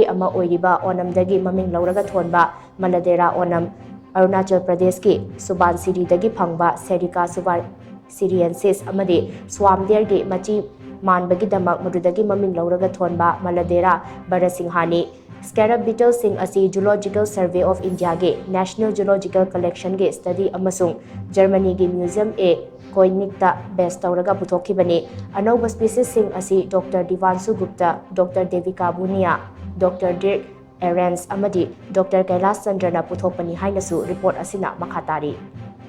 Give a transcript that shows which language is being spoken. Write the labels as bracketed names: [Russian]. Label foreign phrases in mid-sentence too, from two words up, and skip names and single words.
[Manipuri] ama oiriba onam dagi maming lauraga thonba Maladera onam Arunachal Pradesh ki Subansiri dagi Phangba Serika Subansiriensis amadi Swamder gi machi manbagi damak madudagi maming lauraga thonba Maladera Barasinghani [English] Scarab Beetle [Manipuri] Shing asi Zoological Survey of India ge National Zoological Collection ge study amasung Germany ge Museum e Koenig ta best tauraga puthokibani Anouba species Shing asi Dr. Divanshu Gupta, Dr. Devika Bunia, Dr. Dirk Arens amadi Dr. Kailas Chandrana puthokpani hainasu report asina makhatari.